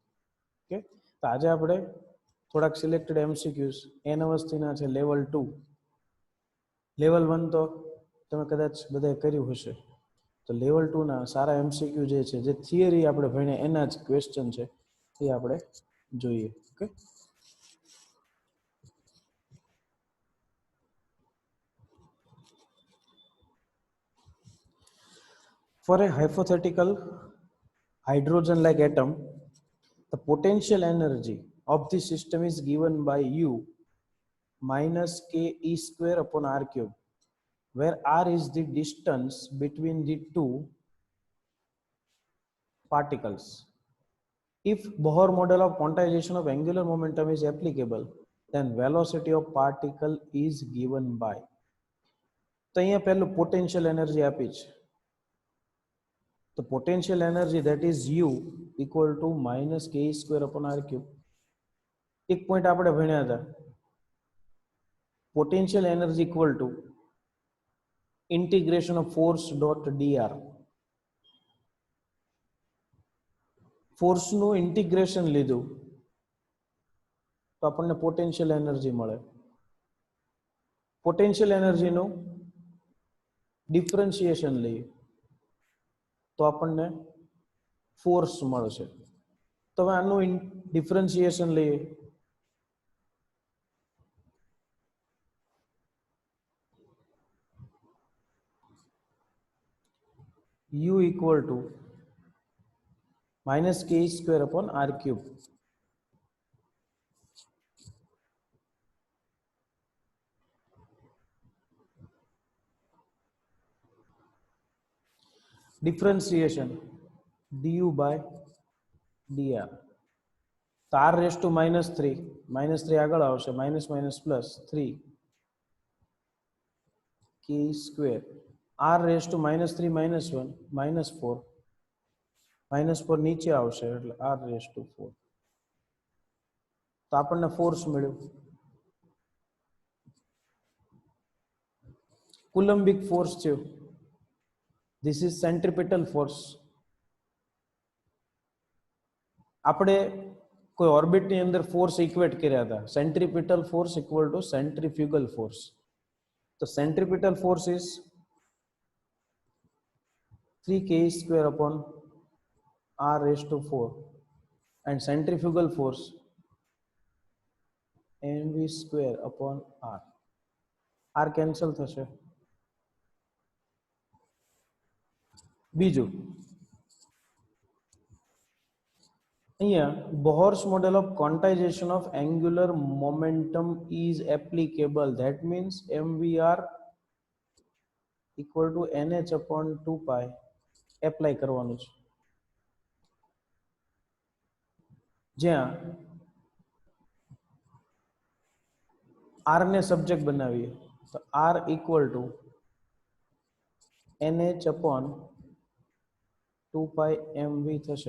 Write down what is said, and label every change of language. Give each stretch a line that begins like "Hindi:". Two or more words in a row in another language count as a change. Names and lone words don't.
Gujarati: ઓકે, તો આજે આપણે થોડાક સિલેક્ટેડ એમસીક્યુઝ એન અવસ્થિના છે લેવલ 2. લેવલ 1 તો તમે કદાચ બધાએ કર્યું હશે, તો લેવલ 2ના સારા એમસીક્યુ જે છે, જે થિયરી આપણે ભણ્યા એના જ ક્વેશ્ચન છે, એ આપણે જોઈએ.
English: ઓકે, for a hypothetical hydrogen-like atom, the potential energy of the system is given by U minus k E square upon R cube, where R is the distance between the two particles. If Bohr model of quantization of angular momentum is applicable, then velocity of particle is given by.
Gujarati: તો અહીંયા પહેલું પોટેન્શિયલ એનર્જી આપી છે, તો પોટેન્શિયલ એનર્જી
English: that is U equal to minus k square upon R cube.
Gujarati: એક પોઈન્ટ આપણે ભણ્યા હતા,
English: potential energy equal to integration of force dot dr.
Gujarati: ફોર્સનું ઇન્ટિગ્રેશન લીધું તો આપણને પોટેન્શિયલ એનર્જી મળે. પોટેન્શિયલ એનર્જીનું ડિફરન્શિએશન લઈએ તો આપણને ફોર્સ મળશે. તો હવે આનું ડિફરન્શિએશન લઈએ
English: U equal to minus k square upon R cube. Differentiation du by dr.
Gujarati: તો
English: r raise to
Gujarati: -3 આગળ આવશે, માઇનસ માઇનસ પ્લસ 3 k સ્ક્વેર,
English: r raise to
Gujarati: -3 -1 -4, -4 નીચે આવશે એટલે
English: r raise to
Gujarati: 4. તો આપણને ફોર્સ મળ્યું.
English: Coulombic force છે, this is centripetal force.
Gujarati: આપણે કોઈ ઓર્બિટની અંદર ફોર્સ ઇક્વેટ કર્યા હતા,
English: centripetal force equal to centrifugal force. તો centripetal force is 3k square upon r raised to 4 and centrifugal force mv square upon r.
Gujarati: r કેન્સલ થશે. બીજું, અહીંયા
English: Bohr's model of quantization of angular momentum is applicable. That means mvr equal to nh upon 2 pi
Gujarati: એપ્લાય કરવાનું છે, જ્યાં r ને સબ્જેક્ટ બનાવીએ તો
English: r equal to nh upon 2 pi mv થશે.